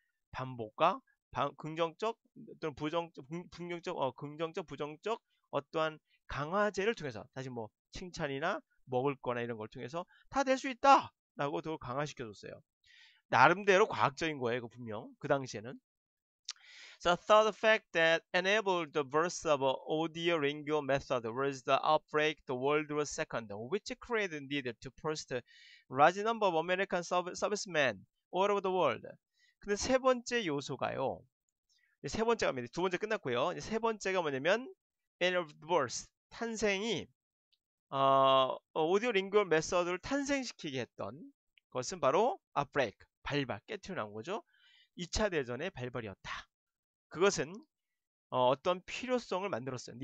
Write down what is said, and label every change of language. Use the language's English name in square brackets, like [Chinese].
[Korean] 반복과 긍정적 또는 긍정적 부정적 어떠한 강화제를 통해서 다시 뭐 칭찬이나 먹을 거나 이런 걸 통해서 다 될 수 있다 라고 더 강화시켜 줬어요. 나름대로 과학적인 거예요. 분명 그 당시에는. [English] The third fact that enabled the birth of audio-lingual method was the outbreak of World War II, which created need to post a large number of American servicemen all over the world. [Korean] 근데 세 번째 요소가요. 세 번째가 두 번째 끝났고요. 세 번째가 뭐냐면 [English] enabled birth, [Korean] 탄생이 오디오 링구얼 메서드를 탄생시키게 했던 것은 바로 outbreak, 발발, 깨트려 나온 거죠. 2차 대전의 발발이었다. 그것은 어떤 필요성을 만들었어요.